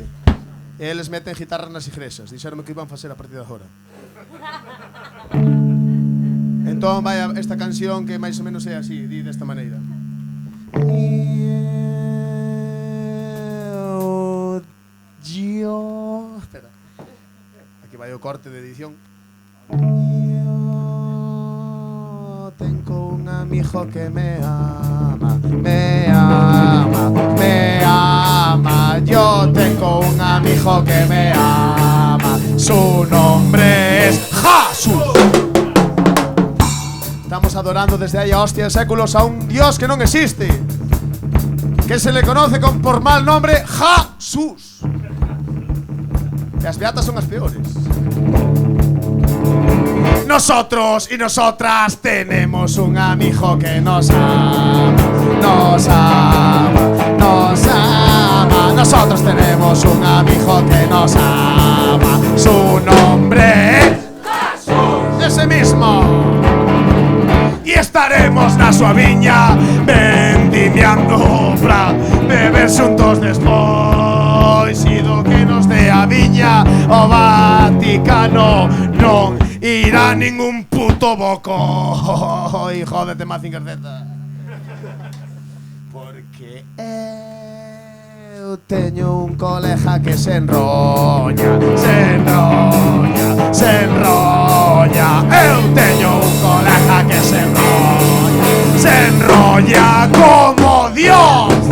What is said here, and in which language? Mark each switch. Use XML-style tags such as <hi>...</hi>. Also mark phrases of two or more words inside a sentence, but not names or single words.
<gl>E eles meten guitarras nas igrexas, dixeronme que iban facer a partir de agora. Entón vai esta canción que máis ou menos é así, di desta maneira. Espera. Aquí vai o corte de edición.</gl> <es>Tengo un amigo que me ama. Yo tengo un amigo que me ama. Su nombre es Jesús.</es> <gl>Estamos adorando desde aí a hostia de séculos a un Dios que non existe, que</gl> <es>se le conoce por mal nombre</es> <gl>Jesús. E as beatas son as peores.</gl> <es>Nosotros y nosotras tenemos un amigo que nos ama. Nosotros tenemos un amigo que nos ama. Su nombre es Jesús. Ese mismo.</es> <gl>Y estaremos na súa viña vendimiando pra beber xuntos despois. E do que nos dé a viña o Vaticano non irá ningún puto boco.</gl> <es>Y jódete, Mazinger Z.</es> <gl>Porque eu teño un colega que se enrolla. Eu teño un colega que se enrolla como Dios.</gl>